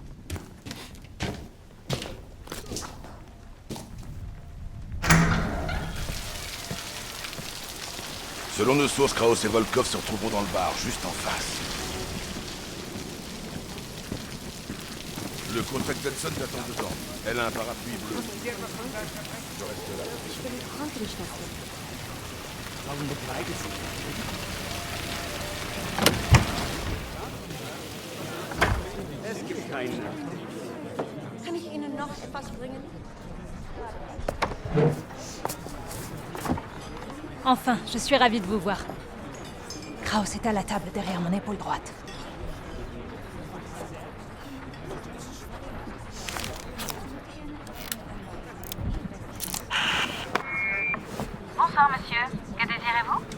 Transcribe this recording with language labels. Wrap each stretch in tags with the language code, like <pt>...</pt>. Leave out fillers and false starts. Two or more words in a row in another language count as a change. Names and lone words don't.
<fr>Selon nos sources, Kraus et Volkov se retrouveront dans le bar, juste en face. Le contract Hudson t'attend dedans. Elle a un parapluie bleu. Je reste là.</fr> <de>Es gibt keinen. Kann ich Ihnen noch etwas bringen?</de> <fr>Enfin, je suis ravie de vous voir. Kraus est à la table derrière mon épaule droite. Bonsoir, monsieur. Que désirez-vous?</fr>